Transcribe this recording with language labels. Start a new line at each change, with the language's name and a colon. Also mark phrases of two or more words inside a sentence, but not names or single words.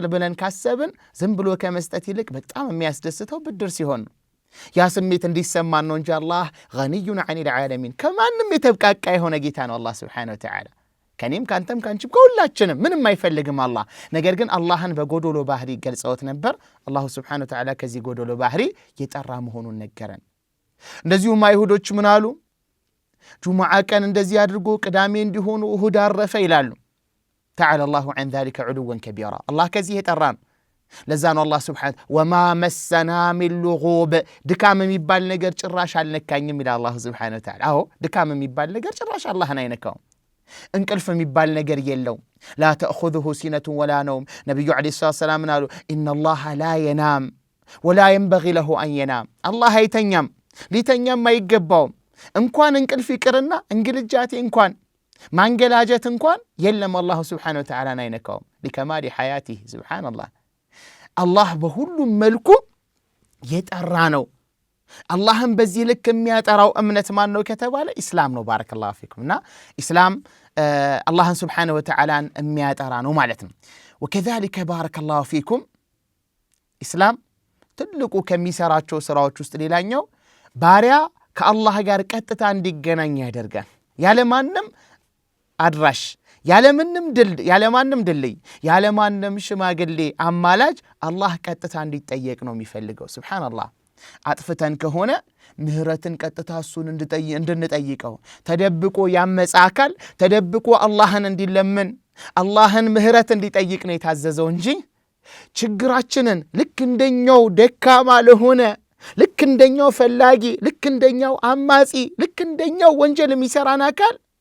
Amharic: ብለን ካሰብን ዝም ብሎ ከመስጠት ይልቅ በጣም የሚያስደስተው ብድር ሲሆን ነው ያ ስሜት እንዲሰማን ነው እንጂ አላህ
Arabic: غني عن العالمين
Amharic: ከማንም የተብቃቃ የሆነ ጌታ ነው አላህ
Arabic: سبحانه وتعالى
Amharic: ከኔም ካንተም ካንቺም ከሁላችንም ምንም አይፈልግም አላህ ነገር ግን አላህን በጎዶሎ ባህሪ ገልጸውት ነበር አላሁ
Arabic: سبحانه وتعالى
Amharic: ከዚህ ጎዶሎ ባህሪ የጠራ መሆኑን ነገረን እንደዚሁም አይሁዶች ምን አሉ ጁሙዓ ቀን እንደዚህ አድርጎ ቅዳሜ እንዲሆኑ እሁድ አረፈ ይላሉ
Arabic: تعالى الله عن ذلك علوا كبيرا
Amharic: الله ከዚህ የጠራ ነው ለዛ ነው አላህ Subhanahu
Arabic: وما مسنا من لغوب
Amharic: ድካም የሚባል ነገር ጭራሽ አልነካኝም ይላል አላህ
Arabic: سبحانه وتعالى
Amharic: አዎ ድካም የሚባል ነገር ጭራሽ አላህን አይነካው እንቅልፍ የሚባል ነገር የለው
Arabic: لا تأخذه سنة ولا نوم
Amharic: ነብዩ
Arabic: عليه السلام
Amharic: አሉ
Arabic: ان الله لا ينام ولا ينبغي له ان ينام
Amharic: الله አይተኛም ሊተኛም አይገባውም እንኳን እንቅልፍ ይቅርና እንግልጃቴ እንኳን ማንገላጀት እንኳን የለም አላህ
Arabic: سبحانه وتعالى
Amharic: አይነካውም
Arabic: لكمال حياته سبحان الله
Amharic: አላህ በሁሉም መልኩ የጠራ ነው አላህም በዚህ ልክ የሚያጠራው እምነት ማን ነው ከተባለ እስላም ነው
Arabic: بارك الله فيكم
Amharic: እስላም አላህን
Arabic: سبحانه وتعالى
Amharic: የሚያጠራ ነው ማለት ነው
Arabic: وكذلك بارك الله فيكم
Amharic: እስላም ትልቁ ከሚሰራቸው ስራዎች ውስጥ ሌላኛው ባሪያ ከአላህ ጋር ቀጥታ እንዲገናኝ ያደርጋል ያለማንም አድራሽ ያለማንም ድልድይ ያለማንም ሽማግሌ አማላጅ አላህ ቀጥታ እንዲጠየቅ ነው የሚፈልገው ሱብሃንአላህ አጥፍተን ከሆነ ምህረትን ቀጥታ እሱን እንድንጠይቀው ተደብቆ ያመጻ አካል ተደብቆ አላህን እንዲለምን አላህን ምህረት እንዲጠይቅ ነው የታዘዘው እንጂ ችግራችንን ልክ እንደኛው ደካማ ለሆነ ልክ እንደኛው ፈላጊ ልክ እንደኛው አማጺ ልክ እንደኛው ወንጀል የሚሰራን አካል